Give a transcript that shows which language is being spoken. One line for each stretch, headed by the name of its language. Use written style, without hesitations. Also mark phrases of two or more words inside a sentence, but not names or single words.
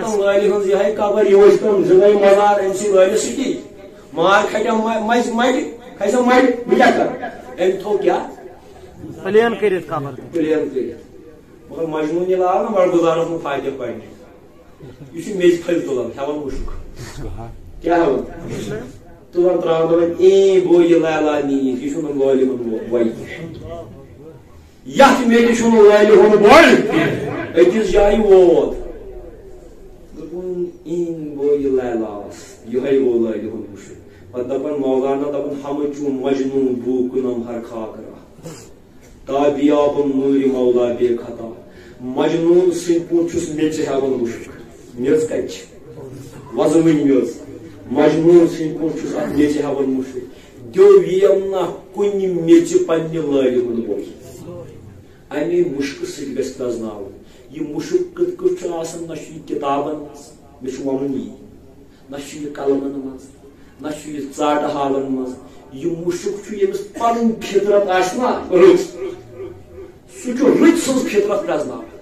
Kashmiri: تم لالہِ ہٕنٛز یِہے قبر یہِ ؤسۍ تم زِندَے مزار أمۍ سٕے لٲلِس سۭتی مار کھٹٮ۪م مَژِ مَٹہِ کھسٮ۪م مَٹہِ بہٕ کیٛاہ کرٕ أمۍ تھوٚو کیٛاہ پلین کٔرِتھ قبر پلین کٔرِتھ مگر مجنون ییٚلہِ آو نا ملگزارس منٛز فاتح پرنہِ یہِ چھُ میٚژِ پھٔلۍ تُلان ہٮ۪وان مُشُک کیٛاہ ہٮ۪وان تُلان تراوان دپان اے بویہِ لیلا نیٖز یہِ چھُنہٕ لالہِ ہُنٛد بوے یتھ میٚلہِ چھُنہٕ لالہِ ہُنٛد بوے أکِس جایہِ ووت دوٚپُن اِن بویہِ لیلاس یِہوے گوٚو لالہِ ہُنٛد مُشُک پتہٕ دپان مولانا دپان
Persian: ہمہ چون مجنون بو کنم ہر خاک رہا تابیابم نوٗرِ مولا بے خطا
Kashmiri: مجنون سٕنٛدۍ پٲٹھۍ چھُس میٚژِ ہٮ۪وان مُشُک میٚژ کتہِ چھِ وۄزمٕنۍ میٚژ مجنون سٕنٛدۍ پٲٹھۍ چھُس اتھ میٚژِ ہٮ۪وان مُشُک دِو یِم نہ کُنہِ میٚژِ پننہِ لالہِ ہُنٛد بوے امے مُشکہٕ سۭتۍ گژھِ پرزناوُن یہِ مُشُک کِتھ کٔٹھۍ چھُ آسان نہ چھُ یہِ کِتابن منٛز مےٚ چھُ ونُن یی نہ چھُ یہِ قلمن منٛز نہ چھُ یہِ ژاٹہٕ حالن منٛز یہِ مُشُک چھُ ییٚمِس پنٕنۍ فطرت آسہِ نا رٕژ سُہ چھُ رٕژ سٕنٛز فطرت پرزناوان